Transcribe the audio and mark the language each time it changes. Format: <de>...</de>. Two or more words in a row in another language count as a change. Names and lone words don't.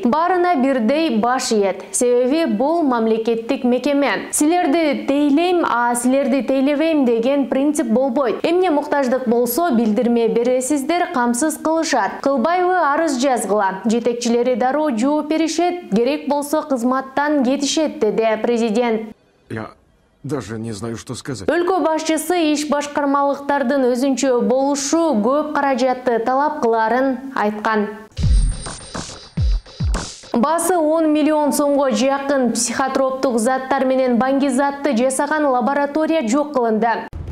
<ky>Баарына бирдей баш ийет. Бул мамлекеттик мекеме. Силерди тейлейм, а силерди тейлебейм деген принцип болбойт. Эмне муктаждык болсо билдирме бересиздер, камсыз кылышат. Кылбайбы арыз жазгыла. Жетекчилери дароо жооп беришет, керек болсо кызматтан кетишет, деди президент.</ky> <ru>Я даже не знаю, что сказать.</ru> <ky>Өлкө башчысы иш башкармалыктардын өзүнчө болушу көп каражатты талап кыларын айткан. Басы 10 миллион сомго жакын психотроптук заттар менен баңгизатты жасаган лаборатория жок кылынды.</ky>